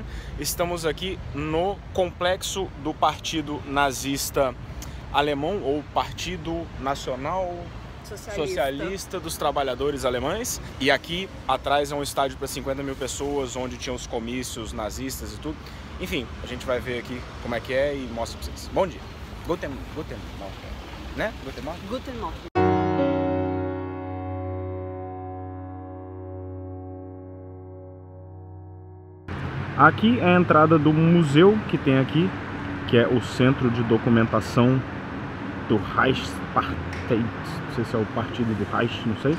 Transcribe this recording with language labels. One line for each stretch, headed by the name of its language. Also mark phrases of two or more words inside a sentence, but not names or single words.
Portuguese: Estamos aqui no complexo do Partido Nazista Alemão, ou Partido Nacional Socialista dos Trabalhadores Alemães. E aqui atrás é um estádio para 50 mil pessoas, onde tinham os comícios nazistas e tudo. Enfim, a gente vai ver aqui como é que é e mostra para vocês. Bom dia.
German: Guten Morgen. Né? Guten Morgen? Guten Morgen.
Portuguese: Aqui é a entrada do museu que tem aqui, que é o Centro de Documentação do Reichspartei, não sei se é o partido do Reich, não sei.